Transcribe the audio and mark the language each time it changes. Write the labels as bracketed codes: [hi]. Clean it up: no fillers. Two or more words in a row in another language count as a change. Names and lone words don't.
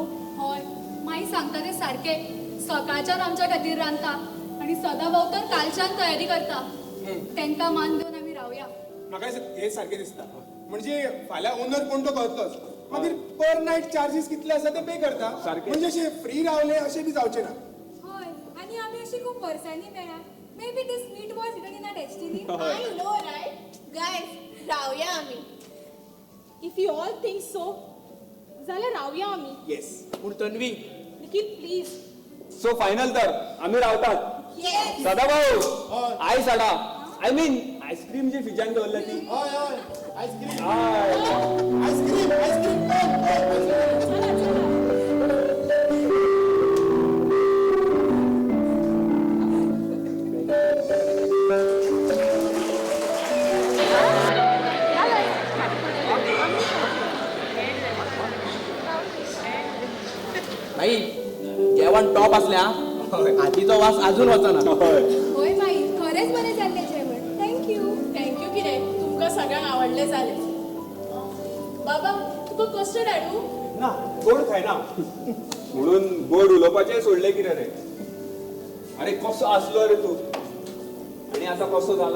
[kok] हय माई सांगता ते सारके सकाळच्यान आमच्या खातीर रांदता आणि सदाभाऊ तर कालच्यान तयारी करता तांकां मान देवन आमी रावया म्हाका हे सारकें दिसता म्हणजे फाल्यां ओनर कोण तो कळटलोच मागीर पर नायट चार्जीस कितले आसा ते पे करता सारकें. म्हणजे अशें फ्री रावले अशें बी जावचें ना हय आणि आमी अशी खूब वर्सांनी मेळा मे बी दिस [en] meet was written in a destiny I know right guys [kok] रावया आमी [en] if you all think so [kok] जाल्यार रावया आमी येस पूण तन्वी निखिल प्लीज [en] so final [kok] तर आमी रावतात [en] येस [kok] सदाभाऊ आय साडा [en] I mean [kok] आईस्क्रीम जी फ्रिजान दवरल्या ती हय हय आईस्क्रीम हय आईस्क्रीम आईस्क्रीम चला चला नाही जेवण टॉप असल्या आजीचा वास अजून वचना होय माई खरेच बरे जाल्ले जेवण थँक्यू थँक्यू कितें तुमकां सगळ्यांक आवडले जाले बाबा तुका कस्टर्ड हाडू ना गोड खायना म्हणून गोड उलोवपाचें सोडलें कितें रे अरे कसो आसलो रे तूं आणि आता कसो जाला